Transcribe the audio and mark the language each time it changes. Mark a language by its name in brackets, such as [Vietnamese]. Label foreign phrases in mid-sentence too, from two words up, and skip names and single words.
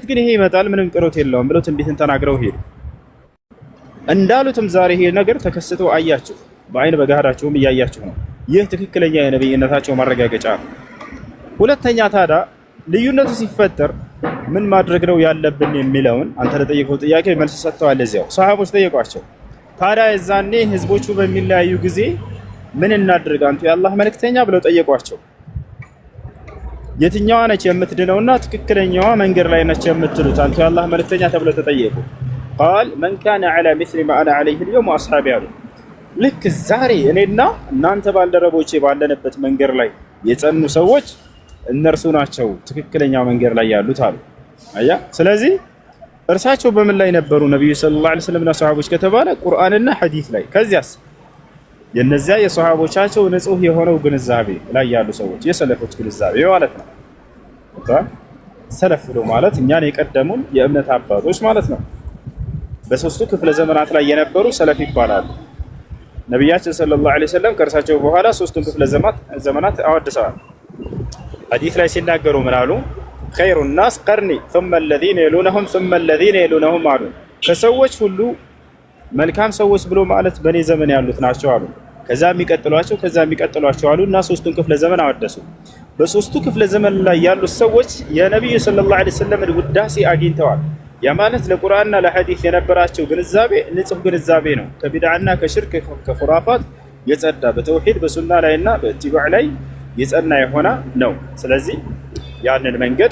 [Amharic] ግን ይሄ ይመጣል ምንም ቅሮት የለውም ብለው ትንቢትን ተናግረው ሄዱ። እንዳሉትም ዛሬ ይሄ ነገር ተከስቶ አያችሁ፣ በአይን በጋዳቸውም እያያችሁ ነው። ይህ ትክክለኛ የነብይነታቸው ማረጋገጫ ነው። ሁለተኛ ታዲያ ልዩነቱ ሲፈጠር ምን ማድረግ ነው ያለብን የሚለውን አንተ ለጠየቀው ጥያቄ መልስ ሰጥተዋል። እዚያው ሰሃቦች ጠየቋቸው። ታዲያ የዛኔ ህዝቦቹ በሚለያዩ ጊዜ ምን እናድርግ አንቱ የአላህ መልእክተኛ ብለው ጠየቋቸው። የትኛዋ ነች የምትድነውና ትክክለኛዋ መንገድ ላይ ነች የምትሉት አንቱ የአላህ መልእክተኛ ተብለው ተጠየቁ። [Arabic] قال من كان على مثل ما انا عليه اليوم واصحابي [Amharic] አሉ። ልክ ዛሬ እኔና እናንተ ባልደረቦቼ ባለንበት መንገድ ላይ የጸኑ ሰዎች እነርሱ ናቸው ትክክለኛው መንገድ ላይ ያሉት አሉ። አያ ስለዚህ እርሳቸው በምን ላይ ነበሩ ነብዩ [Arabic] صلى الله عليه وسلم [Amharic] እና ሰሃቦች ከተባለ ቁርአንና ሐዲስ ላይ። ከዚያስ የነዚያ የሰሃቦቻቸው ንጹህ የሆነው ግንዛቤ ላይ ያሉ ሰዎች የሰለፎች ግንዛቤ ማለት ነው። ሰለፍ ብሎ ማለት እኛን የቀደሙን የእምነት አባቶች ማለት ነው። በሶስቱ ክፍለ ዘመናት ላይ የነበሩ ሰለፍ ይባላሉ። ነብያችን [Arabic] صلى الله عليه وسلم [Amharic] ከእርሳቸው በኋላ ሶስቱን ክፍለ ዘመናት አወድሰዋል። ሐዲስ ላይ ሲናገሩ ምን አሉ? [Arabic] خير الناس قرني ثم الذين يلونهم ثم الذين يلونهم [Amharic] አሉ። ከሰዎች ሁሉ መልካም ሰዎች ብሎ ማለት በኔ ዘመን ያሉት ናቸው አሉ። ከዛ የሚቀጥሏቸው አሉ እና ሶስቱን ክፍለ ዘመን አወደሱ። በሶስቱ ክፍለ ዘመን ላይ ያሉት ሰዎች የነብዩ ሰለላሁ [Arabic] عليه وسلم [Amharic] ውዳሴ አግኝተዋል። ያ ማለት ለቁርአንና ለሐዲስ የነበራቸው ግንዛቤ ንጹህ ግንዛቤ ነው። ከቢድዓና ከሽርክ ከኹራፋት የጸዳ በተውሂድ በሱና ላይና በኢትባዕ ላይ የጸና የሆነ ነው። ስለዚህ ያንን መንገድ